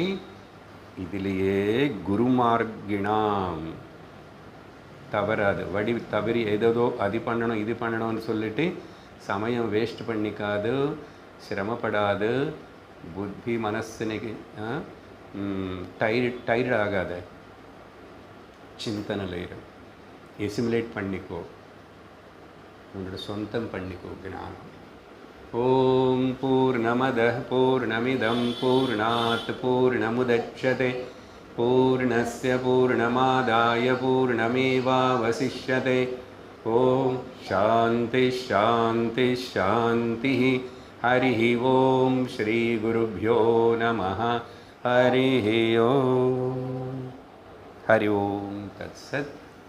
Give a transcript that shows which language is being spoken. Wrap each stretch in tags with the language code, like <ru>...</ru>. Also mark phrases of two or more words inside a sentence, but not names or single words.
<ta>இதிலேயே குருமார்கிணாம் தவறாது தவறி ஏதோ அது பண்ணணும் இது பண்ணணும்னு சொல்லிட்டு சமயம் வேஸ்ட் பண்ணிக்காது, சிரமப்படாது, புத்தி மனசுக்கு டயர்ட் ஆகாத சிந்தனையில் இரு. எசிமுலேட் பண்ணிக்கோ, உங்களோட சொந்தம் பண்ணிக்கோ ஞானம்.</ta> <sa>ओम् पूर्णमद पूर्णमिदम् पूर्णात् पूर्णमुदच्यते पूर्णस्य पूर्णमादाय पूर्णमेवावशिष्यते. ओम् शान्ति शान्ति शान्ति. हरि ओम् श्री गुरुभ्यो नमः. हरि ओम्। हरि ओम् तत्सत्.</sa>